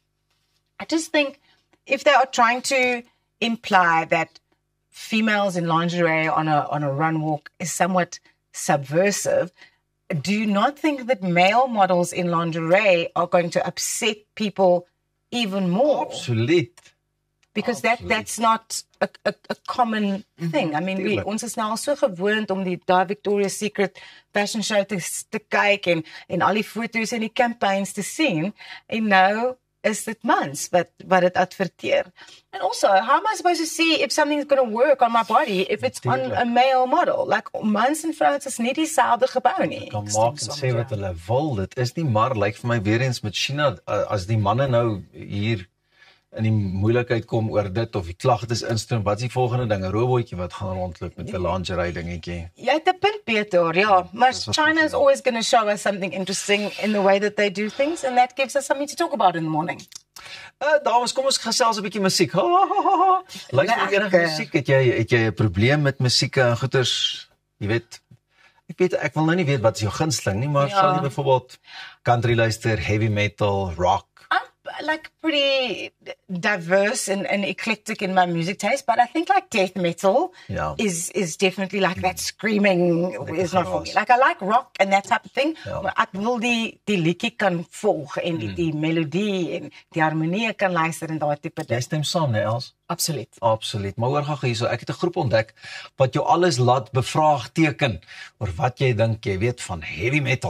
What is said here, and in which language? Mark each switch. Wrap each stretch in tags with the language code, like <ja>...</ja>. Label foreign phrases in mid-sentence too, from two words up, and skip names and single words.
<en>I just think if they are trying to imply that females in lingerie on a run walk is somewhat subversive, do you not think that male models in lingerie are going to upset people even more? Absoluut. because that's not a common thing. I mean,</en> <af>ons is nou al so gewoond om die Victoria's Secret</af> <en>fashion show</en> <af>te kyk en al die foto's en die campaigns te sien, en nou is dit mans wat dit adverteer.</af> <en>And also, how am I supposed to see if something's going to work on my body if it's on a male model? Like,</en> <af>mans en vrouens is nie dieselfde gebou nie. Kan maak en sê wat hulle wil, dit is nie maar, lyk vir my weer eens met China, as die manne nou hier in die moeilikheid kom oor dit, of die klagtes instroom, wat is die volgende ding? 'n Robotjie wat gaan rondloop met 'n lingerie dingetjie. Jy het 'n punt, Peter, ja.</af> <en>Maar China is always going to show us something interesting in the way that they do things, and that gives us something to talk about in the morning.</en> <af>Dames, kom ons gesels 'n bietjie musiek. Luister enige musiek, het jy 'n probleem met musiek en goeters? Jy weet, ek wil nou nie weet wat is jou gunsteling nie, maar sal jy byvoorbeeld country luister,</af> <en>heavy metal, rock? Like pretty diverse and eclectic in my music taste, but I think like death metal is definitely like that screaming is not for me. Like I like rock and that type of thing,</en> <af>maar ek wil die liedjie kan volg en die melodie en die harmonie kan luister en daai tipe ding. Jy stem saam, né, Els? Absoluut. Absoluut. Maar hoor gou hierso, ek het 'n groep ontdek wat jou alles laat bevraagteken oor wat jy dink jy weet van</af> <en>heavy metal.</en>